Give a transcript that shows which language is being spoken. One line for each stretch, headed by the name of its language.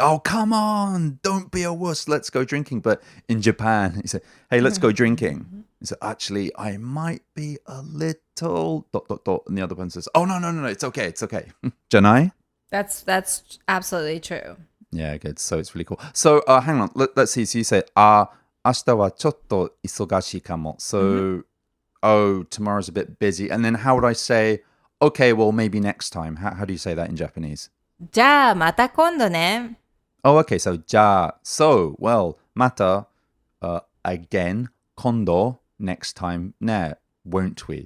English: Oh, come on, don't be a wuss. Let's go drinking. But in Japan, you say, hey, let's go drinking. You say, actually, I might be a little ... And the other one says, oh, no, it's okay. Janai? That's absolutely true. Yeah, good. So it's really cool. So hang on, let's see. So you say,
Japanese: 明日はちょっと忙しいかも.
English: So, oh, tomorrow's a bit busy. And then how would I say, okay, well, maybe next time? How do you say that in Japanese?
Japanese: じゃあまた今度ね。
English: Oh, okay. So, じゃあ, so, well, また, again, 今度, next time, ね, won't we?